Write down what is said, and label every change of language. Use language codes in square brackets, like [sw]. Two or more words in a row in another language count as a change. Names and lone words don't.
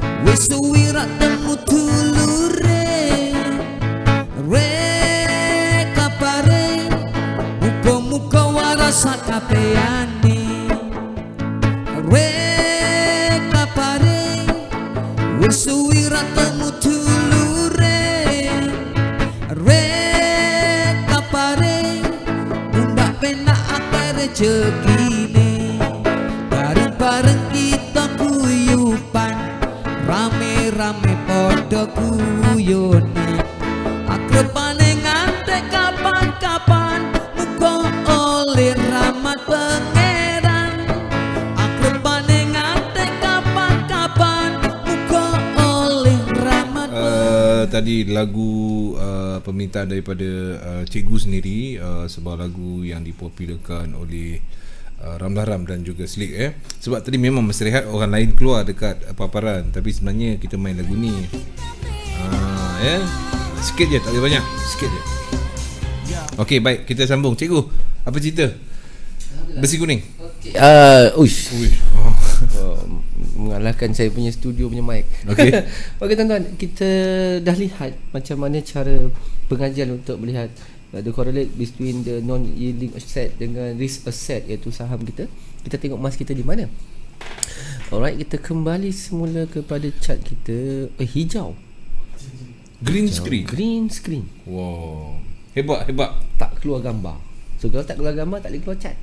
[jv] Wisuwira temu tulure re kapare muka-muka warasa kapeane re kapare wisuwira temu tulure re kapare undak pena akare cekine bareng-bareng kita kuyupan rame-rame podo guyonan akrepane ngantek kapan-kapan muka oleh rahmat pangeran akrepane ngantek kapan-kapan muka oleh rahmat [ms] Tadi lagu permintaan daripada cikgu sendiri, sebuah lagu yang dipopularkan oleh Ramlah Ram dan juga Slick sebab tadi memang masa rehat orang lain keluar dekat paparan, tapi sebenarnya kita main lagu ni sikit je, tak ada banyak, sikit je. Okey, baik, kita sambung. Cikgu, apa cerita besi kuning? Mengalahkan saya punya studio punya mic. Okey. Okey tuan-tuan, kita dah lihat macam mana cara pengajian untuk melihat [en] the correlate between the non-yielding asset [ms] dengan [en] risk asset, [ms] iaitu saham kita. Kita tengok emas kita di mana. Alright, kita kembali semula kepada chart kita. Hijau. [en] Green screen. Green screen. [ms] Wow. Hebat. Tak keluar gambar. So kalau tak keluar gambar, tak boleh keluar chart.